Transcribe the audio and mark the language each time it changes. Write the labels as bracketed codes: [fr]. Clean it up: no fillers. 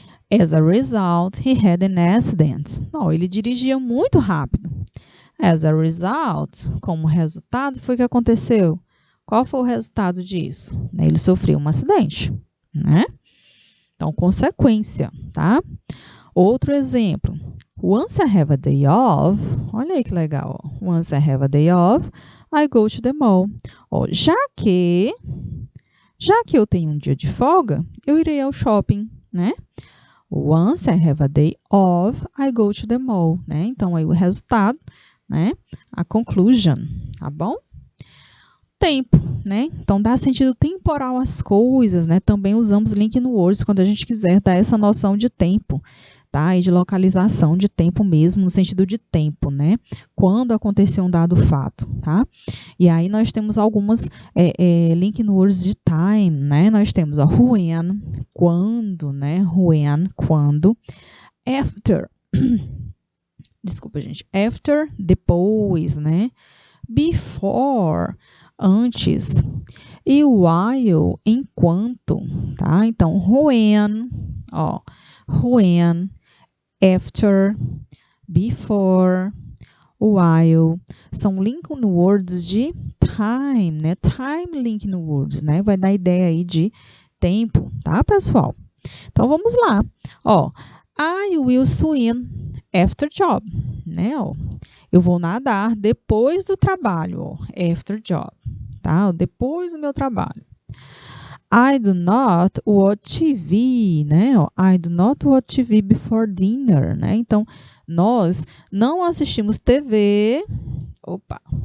[en] As a result, he had an accident. [pt] Ó, ele dirigia muito rápido. [en] As a result, [pt] como resultado, foi o que aconteceu. Qual foi o resultado disso? Ele sofreu um acidente, né? Então, consequência, tá? Outro exemplo. [en] Once I have a day off, [pt] olha aí que legal. Ó. [en] Once I have a day off, I go to the mall. [pt] Ó, já que eu tenho um dia de folga, eu irei ao shopping, né? [en] Once I have a day off, I go to the mall, [pt] né? Então aí o resultado, né? A conclusion, tá bom? Tempo, né? Então dá sentido temporal às coisas, né? Também usamos link no Words quando a gente quiser dar essa noção de tempo, tá? E de localização de tempo mesmo, no sentido de tempo, né? Quando aconteceu um dado fato, tá? E aí nós temos algumas link no Words de time, né? Nós temos a when, quando, né? When, quando. After, desculpa, gente. After, depois, né? Before, antes. E while, enquanto, tá? Então, when, ó, when, after, before, while, são link no words de time, né? Time link no words, né? Vai dar ideia aí de tempo, tá, pessoal? Então, vamos lá. Ó, [en] I will swim after job, né? [pt] Ó, eu vou nadar depois do trabalho, ó, [en] after job, [pt] tá? Depois do meu trabalho. [en] I do not watch TV, [pt] né? Ó, [en] I do not watch TV before dinner, [pt] né? Então, nós não assistimos TV. Opa!